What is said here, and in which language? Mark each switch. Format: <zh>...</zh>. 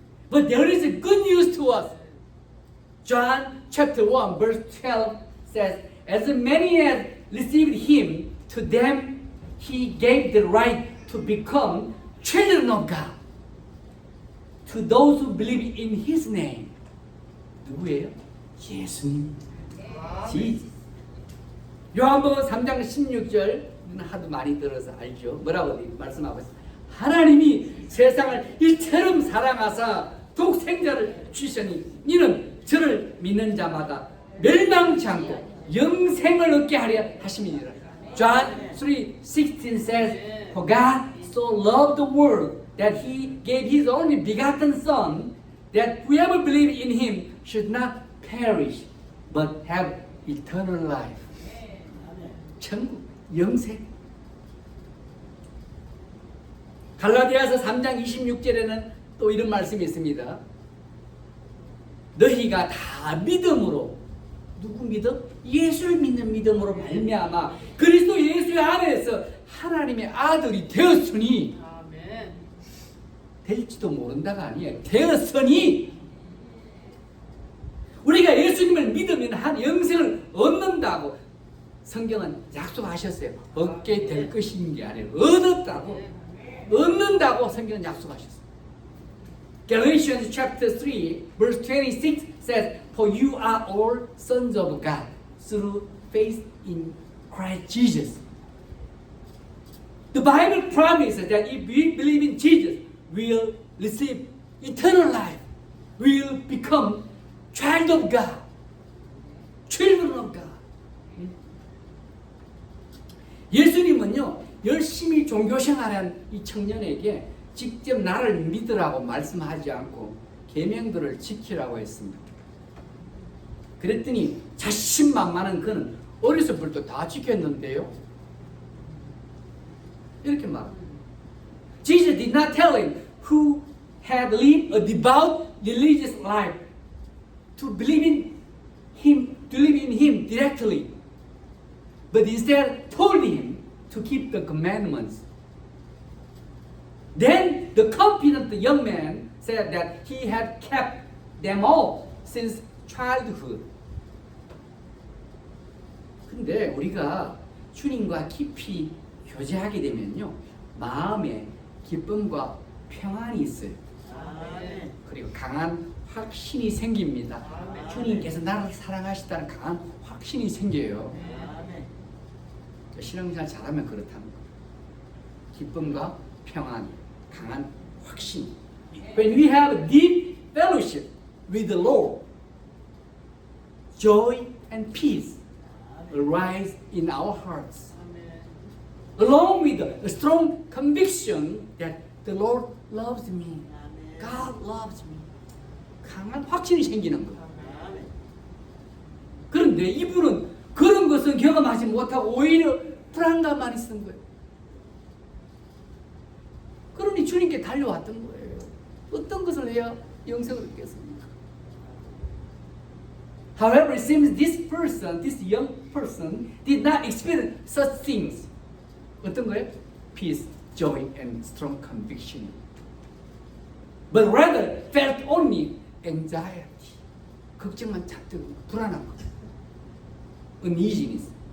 <en>But there is a good news to us. John chapter 1 verse 12 says, as many as received him, to them he gave the right to become children of God. To those who believe in his name.</en> <ko>누구예요? 예수님. 요한복음 3장 16절은 하도 많이 들어서 알죠. 뭐라고 말씀하고 있어요? 하나님이 세상을 이처럼 사랑하사 독생자를 주시니 이는 저를 믿는 자마다 멸망치 않고 영생을 얻게 하려 하심이니라.</ko> <en>John 3:16 says, For God so loved the world that he gave his only begotten Son, that whoever believes in him should not perish, but have eternal life.</en> <ko>천국, 영생. 갈라디아서 3장 26절에는 또 이런 말씀이 있습니다. 너희가 다 믿음으로, 누구 믿음? 예수를 믿는 믿음으로 말미암아 그리스도 예수 안에서 하나님의 아들이 되었으니, 아멘. 될지도 모른다가 아니에요. 되었으니 우리가 예수님을 믿으면 한 영생을 얻는다고 성경은 약속하셨어요. 얻게 될 것인 게 아니라 얻었다고, 얻는다고 성경은 약속하셨어요.</ko> <en>Galatians chapter 3 verse 26 says, For you are all sons of God through faith in Christ Jesus. The Bible promises that if we believe in Jesus, we'll receive eternal life. We'll become child of God, children of God.</en> <ko>예수님은요, 열심히 종교생활한 이 청년에게 직접 나를 믿으라고 말씀하지 않고 계명들을 지키라고 했습니다. 그랬더니 자신만만한 그는 어려서부터 다 지켰는데요, 이렇게 말합니다.</ko> <en>Jesus did not tell him who had lived a devout religious life to believe in him directly, but instead told him to keep the commandments. Then the confident young man said that he had kept them all since childhood.</en> <ko>근데 우리가 주님과 깊이 교제하게 되면요, 마음에 기쁨과 평안이 있어요. 아멘. 그리고 강한 확신이 생깁니다. 아멘. 주님께서 나를 사랑하시다는 강한 확신이 생겨요. 아멘. 신앙생활 잘하면 그렇다는 거예요. 기쁨과 평안, 강한 확신.</ko> <en>When we have deep fellowship with the Lord, joy and peace will rise in our hearts, along with a strong conviction that the Lord loves me, God loves me.</en> <ko>강한 확신이 생기는 거예요. 그런데 이분은 그런 것은 경험하지 못하고 오히려 불안감만 있는 거예요. 그러니 주님께 달려왔던 거예요. 어떤 것을 해야 영생을 얻겠습니까?</ko> <en>However, it seems this young person, did not experience such things.</en> <ko>어떤 거예요?</ko> <en>Peace, joy, and strong conviction. But rather felt only anxiety.</en> <ko>걱정만 잡던 불안한 거. Uneasiness.</ko>